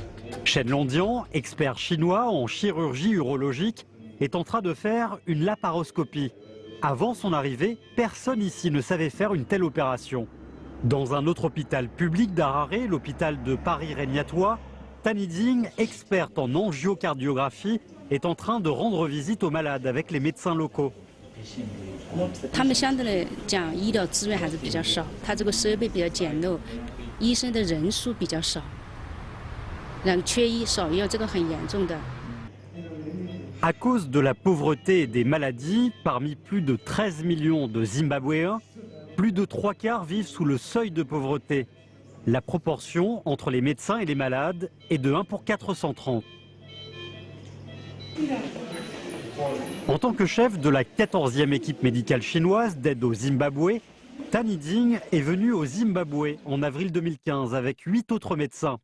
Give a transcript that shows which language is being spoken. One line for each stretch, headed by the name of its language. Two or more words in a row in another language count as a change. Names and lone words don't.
French: Chen Londian, expert chinois en chirurgie urologique, est en train de faire une laparoscopie. Avant son arrivée, personne ici ne savait faire une telle opération. Dans un autre hôpital public d'Harare, l'hôpital de Paris-Régnatois, Taniding, experte en angiocardiographie, est en train de rendre visite aux malades avec les médecins locaux.
Chinese: 他们相对来讲，医疗资源还是比较少，它这个设备比较简陋，医生的人数比较少，然后缺医少药，这个很严重的。
French: À cause de la pauvreté et des maladies, parmi plus de 13 millions de Zimbabwéens, plus de 3/4 vivent sous le seuil de pauvreté. La proportion entre les médecins et les malades est de 1 pour 430. En tant que chef de la 14e équipe médicale chinoise d'aide au Zimbabwe, Taniding est venu au Zimbabwe en avril 2015 avec 8 autres médecins.